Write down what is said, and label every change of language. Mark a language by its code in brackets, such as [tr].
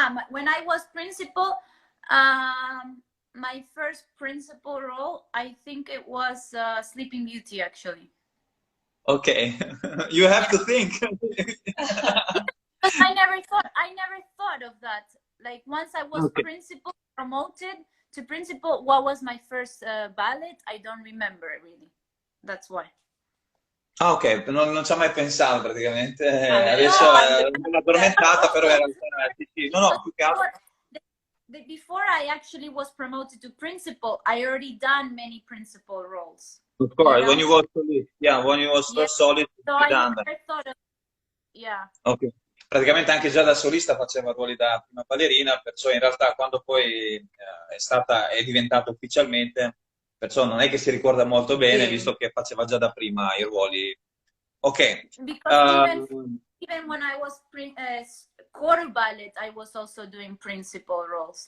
[en] When I was principal, my first principal role, I think it was Sleeping Beauty, actually. Okay, you have to think. I never thought of that. Like once I was principal, promoted to principal, what was my first ballet? I don't remember really. That's why. [it] Ah, ok, non ci ho mai pensato praticamente. Adesso è una addormentata, però in realtà sì. No, più che altro. [en] Before I actually was promoted to principal, I already done many principal roles. Of course, when you was solid, yeah, when you was first solid, so I never thought of, yeah. Ok. [it] Praticamente anche già da solista faceva ruoli da prima ballerina, perciò in realtà quando poi è diventata ufficialmente, perciò non è che si ricorda molto bene, visto che faceva già da prima i ruoli. [en] Ok. Because even when I was quarter ballet, I was also doing principal roles.